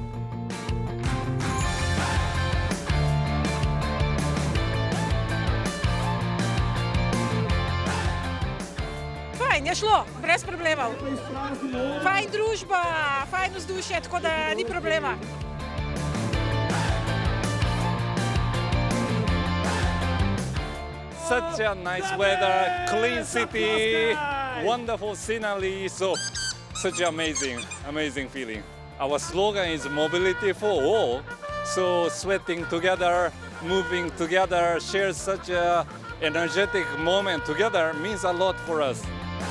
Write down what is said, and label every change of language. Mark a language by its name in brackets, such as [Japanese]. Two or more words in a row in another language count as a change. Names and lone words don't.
[Slovenian] Fajn, je šlo, brez problemov. Fajn družba, fajn vzdušje, tako da ni problema. [English] Such a nice weather, clean city, wonderful scenery, so such an amazing feeling. Our slogan is mobility for all, so sweating together, moving together, share such an energetic moment together means a lot for us.